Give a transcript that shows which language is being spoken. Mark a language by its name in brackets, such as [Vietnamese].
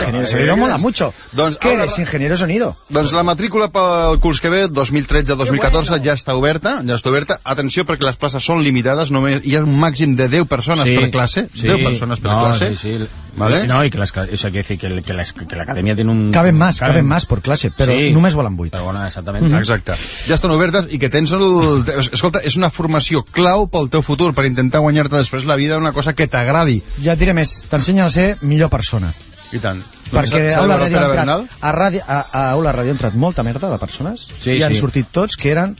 [Spanish] Ingeniero de sonido mola mucho. ¿Qué eres, ingeniero de sonido? [Catalan] Doncs la matrícula pel curs que ve, 2013-2014, ja està oberta. Atenció, perquè les places són limitades. Només hi ha un màxim de 10 persones per classe. 10 persones per classe. ¿Vale? [Spanish] No, y que las, o sea, quiere decir que, la academia tiene un... Caben más por clase, pero sí, [Catalan] només volen 8. [Spanish] Pero bueno, exactamente. Mm-hmm. [Catalan] Exacte. Ja estan obertes i que tens el... Escolta, és una formació clau pel teu futur, per intentar guanyar-te després la vida una cosa que t'agradi. Ja et diré més, t'ensenya a ser millor persona. I tant. Perquè a Aula Ràdio ha entrat molta merda de persones i han sortit tots que eren...